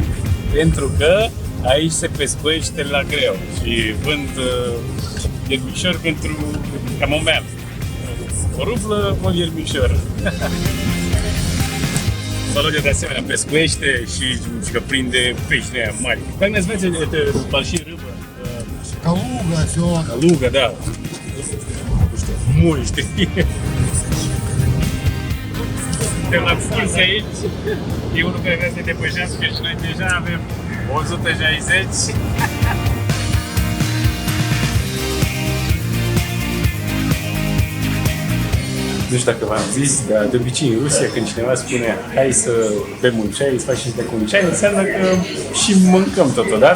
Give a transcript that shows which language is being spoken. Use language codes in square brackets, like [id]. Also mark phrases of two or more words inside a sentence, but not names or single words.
[ro] Pentru că aici se pescuiește la greu și vând viermișor pentru camomeală. O rublă, un viermișor. Valodia de asemenea pescuiește și că prinde pești mari. [ru] Как называется это большие рыбы? Калуга, все. Калуга, да. [ro] Mui, știi? Suntem la excursie aici. E unul care vrea să ne depășească și noi deja avem 160. Nu știu dacă v-am zis, dar de obicei în Rusia când cineva spune hai să bem un ceai, să facem de un ceai, înseamnă că și mâncăm totodată.